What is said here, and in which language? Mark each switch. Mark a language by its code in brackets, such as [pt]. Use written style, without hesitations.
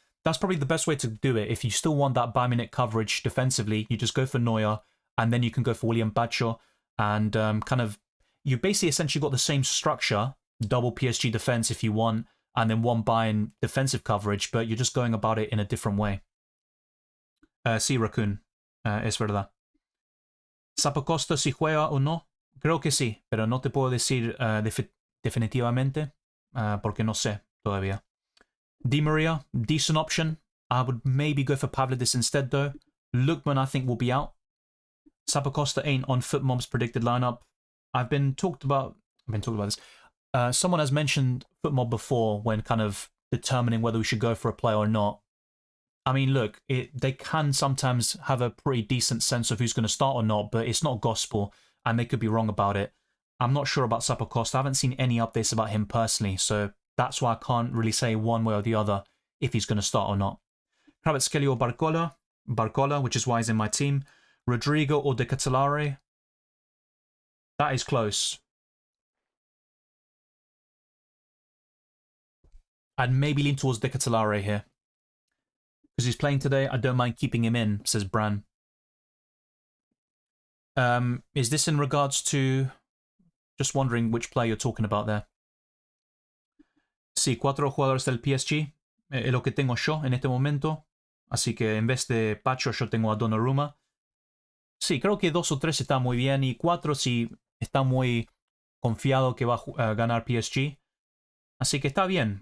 [en] That's probably the best way to do it. If you still want that Bayern Munich coverage defensively, you just go for Neuer, and then you can go for William Bacho, and you basically essentially got the same structure, double PSG defense if you want, and then 1 Bayern defensive coverage, but you're just going about it in a different way. [es] Sí, Raccoon, es verdad. ¿Zappacosta si juega o no? Creo que sí, pero no te puedo decir definitivamente, porque no sé todavía. [en] Di Maria, decent option. I would maybe go for Pavlidis instead, though. Lookman, I think, will be out. Zappacosta ain't on FootMob's predicted lineup. I've been talked about this. Someone has mentioned FootMob before when kind of determining whether we should go for a player or not. I mean, look, they can sometimes have a pretty decent sense of who's going to start or not, but it's not gospel, and they could be wrong about it. I'm not sure about Sapper-Costa. I haven't seen any updates about him personally, so that's why I can't really say one way or the other if he's going to start or not. Kvaratskhelia or Barcola? Barcola, which is why he's in my team. Rodrigo or De Ketelaere? That is close. I'd maybe lean towards De Ketelaere here. Because he's playing today, I don't mind keeping him in, says Bran. Is this in regards to... Just wondering which player you're talking about there. [es] Sí, 4 jugadores del PSG. Es lo que tengo yo en este momento. Así que en vez de Pacho, yo tengo a Donnarumma. Sí, creo que 2 o 3 está muy bien. Y 4 sí está muy confiado que va a ganar PSG. Así que está bien.